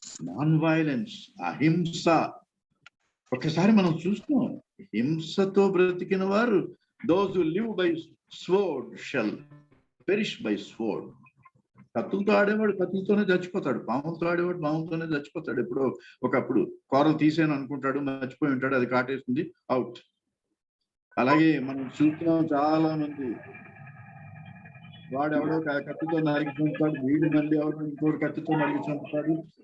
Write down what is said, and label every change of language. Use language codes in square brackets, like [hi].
[te] Non-violence, అహింస. ఒకసారి మనం చూస్తాం, హింసతో బ్రతికిన వారు [en] those who live by sword shall perish by sword. [te] కత్తులతో ఆడేవాడు కత్తులతోనే చచ్చిపోతాడు, పాములతో ఆడేవాడు పాములతోనే చచ్చిపోతాడు. ఎప్పుడో ఒకప్పుడు కూరలు తీసేను అనుకుంటాడు, మర్చిపోయి ఉంటాడు, అది కాటేస్తుంది, అవుట్. అలాగే మనం చూస్తున్నాం చాలా మంది, వాడెవడో కత్తితో నరికి చంపుతాడు, వీడు మళ్ళీ ఎవడో ఇంకోటి కత్తితో నరికి చంపుతాడు.